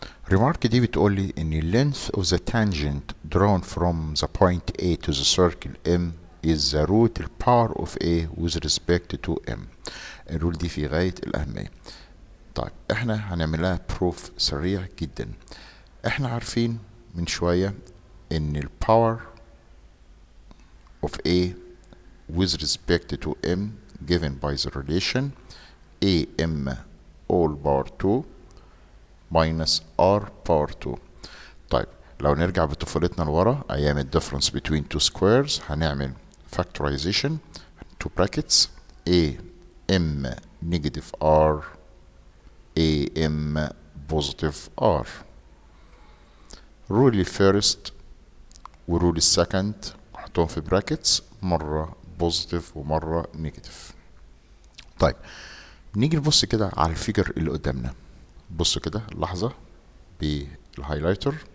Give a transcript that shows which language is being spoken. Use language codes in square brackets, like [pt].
[en] remark [ar] دي بتقولي إن [en] length of the tangent drawn from the point A to the circle M is the root power of A with respect to M. [ar] الرول دي في غاية الأهمية. طيب احنا هنعملها بروف سريع جدا. احنا عارفين من شوية ان [en] الباور of A with respect to M given by the relation AM all power 2 minus R power 2. [ar] طيب لو نرجع بطفولتنا لورا ايام ال [en] difference between two squares هنعمل factorization two brackets AM negative R AM positive R. rule الفيرست ورول السكند [ar] نحطهم في [en] Brackets, مرة positive ومرة negative. [ar] طيب نيجي نبص كده على الفيجر اللي قدامنا. بصوا كده لحظة بالهايلايتر.